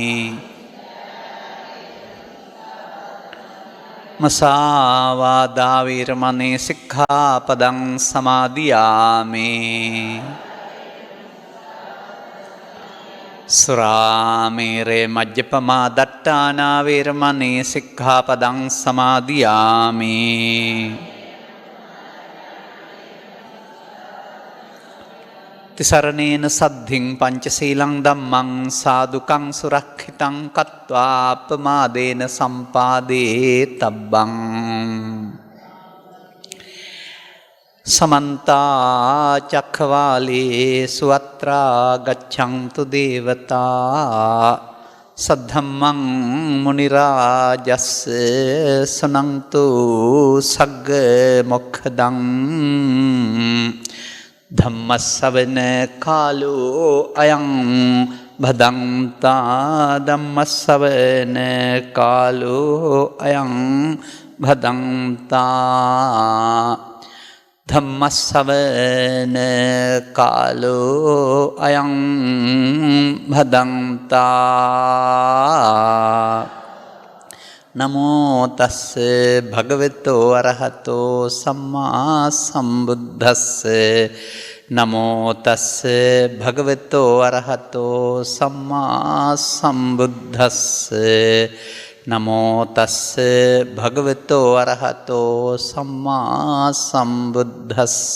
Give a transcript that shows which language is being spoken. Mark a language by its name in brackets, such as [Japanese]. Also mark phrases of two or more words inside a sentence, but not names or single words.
[Pali] มสาวาดาเวรมณีสิกขาปดังสมาธิยามิ สุราเมเรมัจจปมาดัตตานาเวรมณีสิกขาปดังสมาธิยามิ තිසරණේන සද්ධින් පංචශීලං ධම්මං සාදුකං සුරක්ෂිතං කତ୍වා අපමාදේන සම්පාදේ තබ්බං සමන්තා චක්ඛවාලේසු අත්‍රා ගච්ඡන්තු දේවතා සද්ධම්මං මුනි රාජස්ස සනන්තු සග්ග මොක්ඛදං ධම්මස්සවන කාලෝ අයං භදංතා ධම්මස්සවන කාලෝ අයං භදංතා ධම්මස්සවන කාලෝ අයං භදංතා නමෝ තස්ස භගවතෝ අරහතෝ සම්මා සම්බුද්දස්ස නමෝ තස්ස භගවතෝ අරහතෝ සම්මා සම්බුද්දස්ස නමෝ තස්ස භගවතෝ අරහතෝ සම්මා සම්බුද්දස්ස